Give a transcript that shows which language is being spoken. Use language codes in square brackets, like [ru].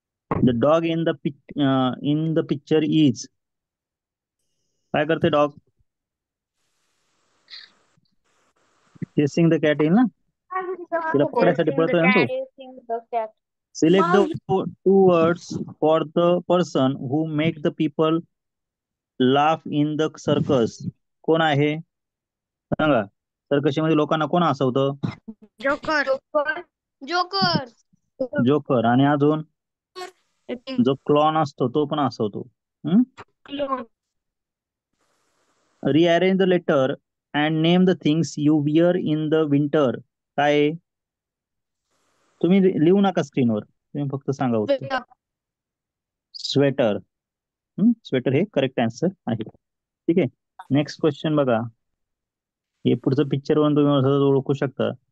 [en] The dog in the picture is. [mr] काय करते dog? [en] chasing the cat [mr] येईल ना, तिला पकडायसाठी [en] Chasing the [mr] पळतोय ना तो. [en] cat. Chasing the cat. Select the two words for the person who make the people laugh in the circus. [mr] कोण आहे सांगा? सर्कशीमध्ये लोकांना कोण हसवतं? [en] Joker. Joker. Joker. [mr] जोकर. आणि अजून जो क्लॉन असतो तो पण हसवतो. [en] Clone. Rearrange the letter and name the things you wear in the winter. [mr] काय आहे? तुम्ही लिहू नका स्क्रीनवर, तुम्ही फक्त सांगा उत्तर. स्वेटर. स्वेटर हे करेक्ट आन्सर आहे. ठीक आहे, नेक्स्ट क्वेश्चन बघा. हे पुढचं पिक्चर वरून तुम्ही सहज ओळखू शकता.